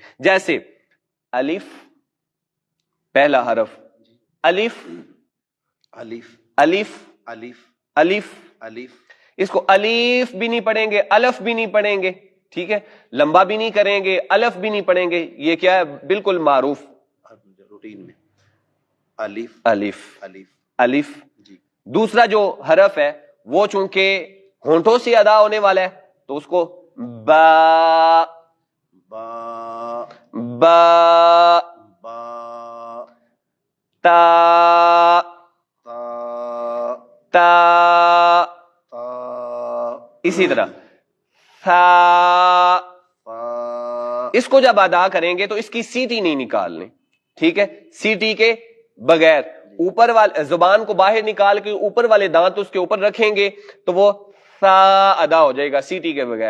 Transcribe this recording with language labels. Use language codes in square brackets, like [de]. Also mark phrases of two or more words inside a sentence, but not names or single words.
[ur] جیسے الف، پہلا حرف الف، الف، الف، الف، الف، الف، اس کو الف بھی نہیں پڑھیں گے، الف بھی نہیں پڑھیں گے، ٹھیک ہے، لمبا بھی نہیں کریں گے، الف بھی نہیں پڑھیں گے۔ یہ کیا ہے؟ بالکل معروف روٹین میں الف، الف، الف، الف، جی۔ دوسرا جو حرف ہے وہ چونکہ ہونٹوں سے ادا ہونے والا ہے تو اس کو با، با، با، با، تا، تا، تا، اسی طرح تھا، اس کو جب ادا کریں گے تو اس کی سیٹی نہیں نکالنی، ٹھیک ہے، سیٹی کے بغیر اوپر والے زبان کو باہر نکال کے اوپر والے دانت اس کے اوپر رکھیں گے تو وہ تھا ادا ہو جائے گا سیٹی کے بغیر۔